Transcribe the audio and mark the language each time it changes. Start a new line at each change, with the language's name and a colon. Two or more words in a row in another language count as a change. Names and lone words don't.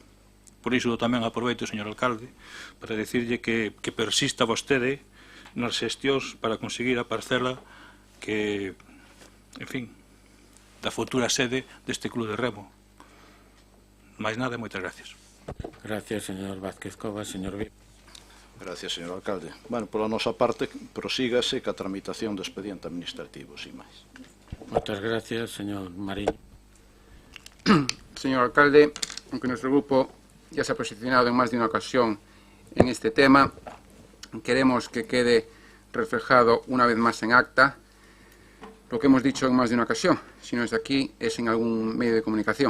Galician: Por iso tamén aproveito, señor alcalde, para decirlle que persista vostede nas xestións para conseguir a parcela que, en fin, da futura sede deste Club de Remo. Mais nada, moitas gracias. Gracias, señor Vázquez Cobas. Señor Vic. Gracias, señor alcalde. Bueno, pola nosa parte, prosígase ca tramitación do expediente administrativo, sin máis. Moitas gracias, señor Mariño.
Spanish: Señor alcalde, aunque nuestro grupo ya se ha posicionado en más de una ocasión en este tema, queremos que quede reflejado una vez más en acta lo que hemos dicho en más de una ocasión, si no es de aquí, es en algún medio de comunicación.